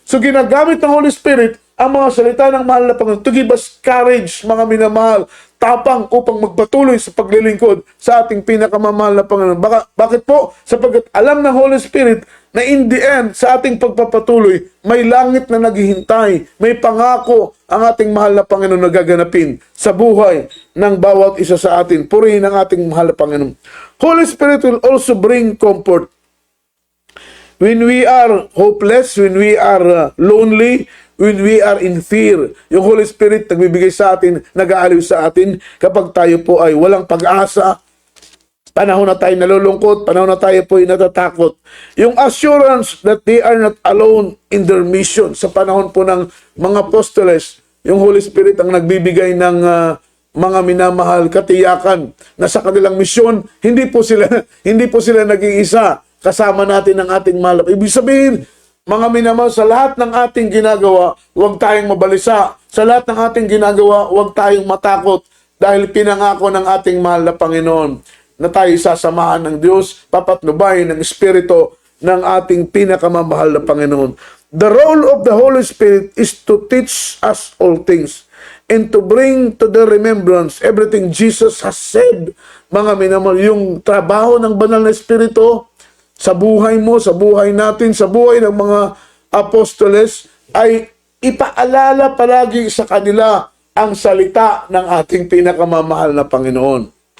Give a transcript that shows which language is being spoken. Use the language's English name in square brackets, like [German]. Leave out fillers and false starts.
[Filipino] So ginagamit ng Holy Spirit ang mga salita ng mahal na Panginoon [English] to give us courage, [Filipino] mga minamahal, tapang upang magpatuloy sa paglilingkod sa ating pinakamamahal na Panginoon. Bakit po? Sapagkat alam ng Holy Spirit na [English] in the end, [Filipino] sa ating pagpapatuloy, may langit na naghihintay, may pangako ang ating mahal na Panginoon na gaganapin sa buhay ng bawat isa sa atin. Purihin ang ating mahal na Panginoon. [English] Holy Spirit will also bring comfort. When we are hopeless, when we are lonely, when we are in fear, [Filipino] yung Holy Spirit nagbibigay sa atin, nag-aaliw sa atin kapag tayo po ay walang pag-asa, panahon na tayo nalulungkot, panahon na tayo po ay natatakot. [English] Yung assurance that they are not alone in their mission. [Filipino] Sa panahon po ng mga apostoles, yung Holy Spirit ang nagbibigay ng mga minamahal katiyakan na sa kanilang misyon, hindi po sila nag-iisa. Kasama natin ang ating mahal. Ibig sabihin, mga minamahal, sa lahat ng ating ginagawa, huwag tayong mabalisa. Sa lahat ng ating ginagawa, huwag tayong matakot dahil pinangako ng ating mahal na Panginoon na tayo sasamahan ng Diyos, papatnubayin ng Espiritu ng ating pinakamamahal na Panginoon. [English] The role of the Holy Spirit is to teach us all things and to bring to the remembrance everything Jesus has said. [Filipino] Mga minamahal, yung trabaho ng banal na Espiritu sa buhay mo, sa buhay natin, sa buhay ng mga apostoles, ay ipaalala palagi sa kanila ang salita ng ating pinakamamahal na Panginoon.